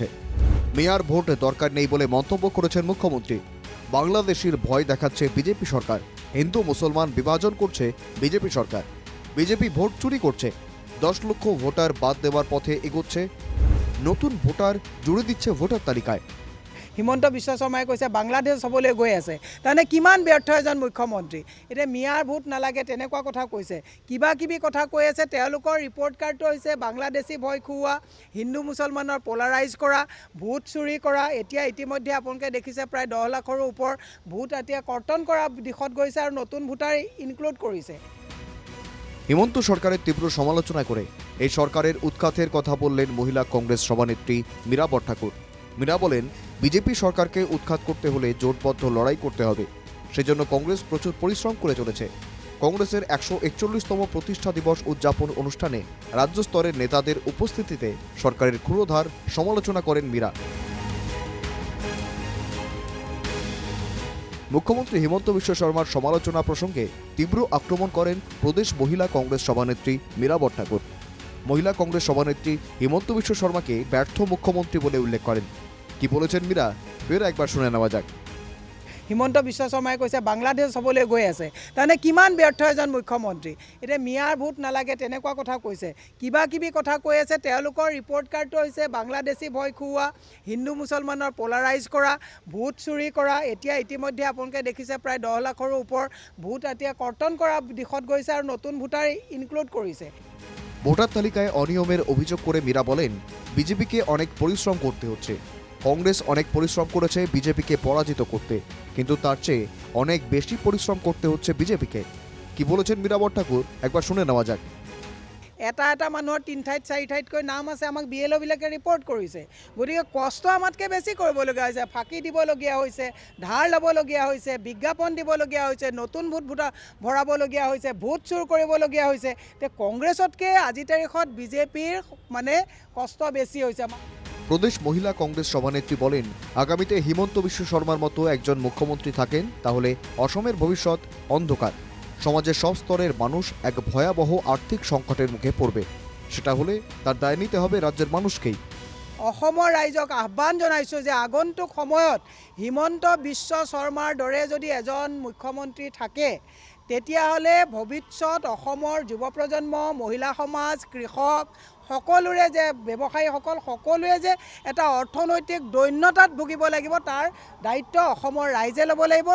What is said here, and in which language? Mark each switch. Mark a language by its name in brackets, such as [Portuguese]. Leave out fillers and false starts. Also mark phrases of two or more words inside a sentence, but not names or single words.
[Bangla] মেয়ার ভোট দরকার নেই বলে মন্তব্য করেছেন মুখ্যমন্ত্রী। বাংলাদেশের ভয় দেখাচ্ছে বিজেপি সরকার। হিন্দু মুসলমান বিভাজন করছে বিজেপি সরকার। বিজেপি ভোট চুরি করছে। 10 লক্ষ ভোটার বাদ দেওয়ার পথে এগোচ্ছে। নতুন ভোটার জুড়ে দিচ্ছে ভোটার তালিকায়। [Assamese] হিমন্ত বিশ্ব শৰ্মাই কৈছে বাংলাদেশ হ'বলৈ গৈ আছে। তাৰমানে কিমান ব্যৰ্থ এজন মুখ্যমন্ত্ৰী। এতিয়া মিয়াৰ ভোট নালাগে তেনেকুৱা কথা কৈছে। কিবা কিবি কথা কৈ আছে। তেওঁলোকৰ [English] report cardটো [Assamese] হৈছে বাংলাদেশী ভয় খুওৱা, হিন্দু মুছলমানৰ পলাৰাইজ কৰা, ভোট চুৰি কৰা। এতিয়া ইতিমধ্যে আপোনালোকে দেখিছে প্ৰায় 10 লাখৰো ওপৰ ভোট এতিয়া কৰ্তন কৰা দিশত গৈছে আৰু নতুন ভোটাৰ ইনক্লুড কৰিছে। [Bangla] হিমন্ত সরকারের তীব্র সমালোচনা করে এই সরকারের উৎখাতের কথা বললেন মহিলা কংগ্রেস সভানেত্রী মীরা বরঠাকুর। মীরা বলেন, বিজেপি সরকারকে উৎখাত করতে হলে জোটবদ্ধ লড়াই করতে হবে। সেজন্য কংগ্রেস প্রচুর পরিশ্রম করে চলেছে। কংগ্রেসের 141তম প্রতিষ্ঠা দিবস উদযাপন অনুষ্ঠানে রাজ্য স্তরের নেতাদের উপস্থিতিতে সরকারের ক্ষুরোধার সমালোচনা করেন মীরা। মুখ্যমন্ত্রী হিমন্ত বিশ্ব শর্মার সমালোচনা প্রসঙ্গে তীব্র আক্রমণ করেন প্রদেশ মহিলা কংগ্রেস সভানেত্রী মীরা বরঠাকুর। মহিলা কংগ্রেস সভানেত্রী হিমন্ত বিশ্ব শর্মাকে ব্যর্থ মুখ্যমন্ত্রী বলে উল্লেখ করেন। কি বলেছেন মীরা, ফের একবার শুনে নেওয়া যাক। [Assamese] হিমন্ত বিশ্ব শৰ্মাই কৈছে বাংলাদেশ হ'বলৈ গৈ আছে। তাৰমানে কিমান ব্যৰ্থ এজন মুখ্যমন্ত্ৰী। এতিয়া মিয়াৰ ভোট নালাগে তেনেকুৱা কথা কৈছে। কিবা কিবি কথা কৈ আছে। তেওঁলোকৰ [English] report cardটো [Assamese] হৈছে বাংলাদেশী ভয় খুওৱা, হিন্দু মুছলমানৰ পলাৰাইজ কৰা, ভোট চুৰি কৰা। এতিয়া ইতিমধ্যে আপোনালোকে দেখিছে প্ৰায় 10 লাখৰো ওপৰ ভোট এতিয়া কৰ্তন কৰা দিশত গৈছে আৰু নতুন ভোটাৰ ইনক্লুড কৰিছে। [Bangla] ভোটার তালিকায় অনিয়মের অভিযোগ করে মীরা বলেন, বিজেপিকে অনেক পরিশ্রম করতে হচ্ছে। কংগ্রেস অনেক পরিশ্রম করেছে বিজেপিকে পরাজিত করতে, কিন্তু তার চেয়ে অনেক বেশি পরিশ্রম করতে হচ্ছে বিজেপিকে। কি বলেছেন মীরা বরঠাকুর, একবার শুনে নেওয়া যাক। [Assamese] এটা এটা মানুহৰ 3 ঠাইত 4 ঠাইতকৈ নাম আছে। আমাক BLOবিলাকে ৰিপৰ্ট কৰিছে। গতিকে কষ্ট আমাতকৈ বেছি কৰিবলগীয়া হৈছে। ফাঁকি দিবলগীয়া হৈছে, ধাৰ ল'বলগীয়া হৈছে, বিজ্ঞাপন দিবলগীয়া হৈছে, নতুন ভোট ভৰাবলগীয়া হৈছে, ভোট চুৰ কৰিবলগীয়া হৈছে। তে কংগ্ৰেছতকৈ আজি তাৰিখত বিজেপিৰ মানে কষ্ট বেছি হৈছে। [Bangla] প্রদেশ মহিলা কংগ্রেস সভানেত্রী বলেন, আগামীতে হিমন্ত বিশ্ব শর্মার মতো একজন মুখ্যমন্ত্রী থাকেন তাহলে অসমের ভবিষ্যৎ অন্ধকার। সমাজের সব স্তরের মানুষ এক ভয়াবহ আর্থিক সংকটের মুখে পড়বে। সেটা হলে তার দায় নিতে হবে রাজ্যের মানুষকেই। [Assamese] অসমৰ ৰাইজক আহ্বান জনাইছোঁ যে আগন্তুক সময়ত হিমন্ত বিশ্ব শৰ্মাৰ দৰে যদি এজন মুখ্যমন্ত্ৰী থাকে তেতিয়াহ'লে ভৱিষ্যত অসমৰ যুৱ প্ৰজন্ম, মহিলা সমাজ, কৃষক সকলোৰে যে ব্যৱসায়ীসকল সকলোৱে যে এটা অৰ্থনৈতিক দৈন্যতাত ভুগিব লাগিব তাৰ দায়িত্ব অসমৰ রাইজে ল'ব লাগিব।